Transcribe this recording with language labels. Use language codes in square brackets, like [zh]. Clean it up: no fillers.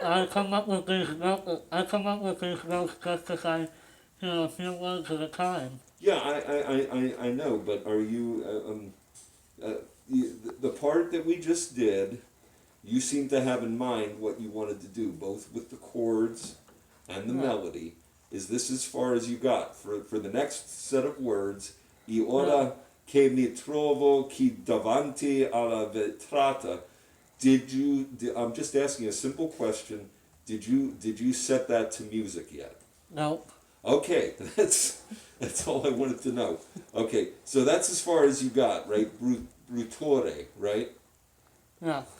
[en] I come up with these notes. I come up with these notes just as I hear a few words at a time. yeah, I know, but are you, the part that we just did, you seem to have in mind what you wanted to do, both with the chords and the Right. melody. Is this as far as you got? For the next set of words, I [it] ora che mi trovo qui davanti alla vetrata. [en] I'm just asking a simple question. Did you set that to music yet? No. Okay, that's all I wanted to know. Okay, so that's as far as you got, right? Brutore, right? Yeah.